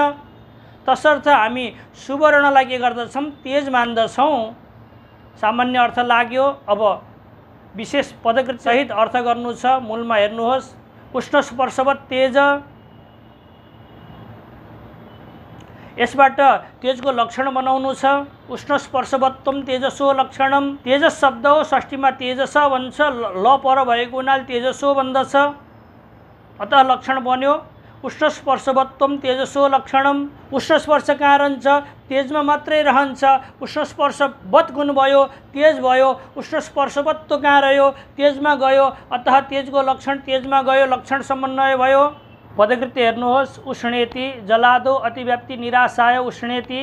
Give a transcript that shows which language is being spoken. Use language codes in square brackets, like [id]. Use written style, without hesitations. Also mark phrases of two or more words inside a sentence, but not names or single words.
[ne] तसर्थ हामी सुवर्णलाई के गर्दछौँ? तेज मान्दछौँ। सामान्य अर्थ लाग्यो। अब विशेष पदकृत सहित अर्थ गर्नु छ। मूलमा हेर्नुहोस्, [sa] उष्ण स्पर्शवत् तेज। [ne] यसबाट तेजको लक्षण बनाउनु छ। [sa] उष्ण स्पर्शवत्वम तेजसो लक्षणम। [ne] तेजस शब्द हो, षष्ठीमा तेजस भन्छ, ल पर भएको हुनाले तेजसो भन्दछ। अतः लक्षण बन्यो [sa] उष्ण स्पर्शवत्वम तेजसो लक्षणम। [ne] उष्ण स्पर्श कहाँ रहन्छ? तेजमा मात्रै रहन्छ। उष्ण स्पर्शवत् गुण भयो, तेज भयो। उष्ण स्पर्शवत्व कहाँ रह्यो? तेजमा गयो। अतः तेजको लक्षण तेजमा गयो, लक्षण समन्वय भयो। पदकृत्य हेर्नुहोस्, [sa] उष्णेति जलादो अतिव्याप्ति निराशाय उष्णेति।